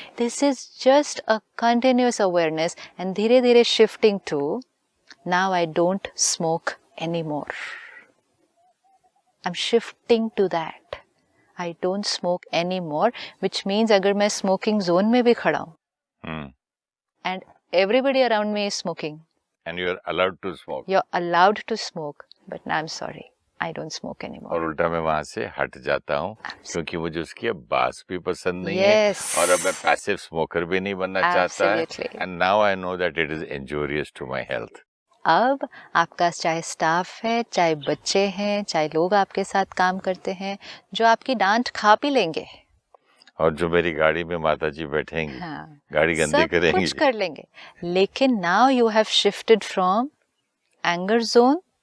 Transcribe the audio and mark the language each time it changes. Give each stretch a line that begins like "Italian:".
English: this is just a continuous awareness and
Hindi: धीरे धीरे
English: Shifting to now I don't smoke any more. I am shifting to that, I don't smoke any more, which means
Hindi: अगर मैं smoking zone में भी खड़ा हूँ
English: And everybody around me is smoking, and you are allowed to smoke, you're allowed to smoke, but now I'm sorry, I don't smoke anymore.
Hindi: और उल्टा मैं वहां से हट जाता हूँ क्योंकि मुझे उसकी अब बास भी पसंद नहीं
English: Yes.
Hindi: है और अब मैं पैसिव स्मोकर भी नहीं बनना चाहता है।
English: Absolutely. And now I know that it is injurious to my health.
Hindi: अब आपका चाहे स्टाफ है, चाहे बच्चे हैं, चाहे लोग आपके साथ काम करते हैं, जो आपकी डांट खा भी लेंगे, और जो मेरी गाड़ी में माता जी बैठेंगी, हाँ, गाड़ी गंदी सब करेंगी, कुछ कर लेंगे, लेकिन
English: now you have shifted from anger zone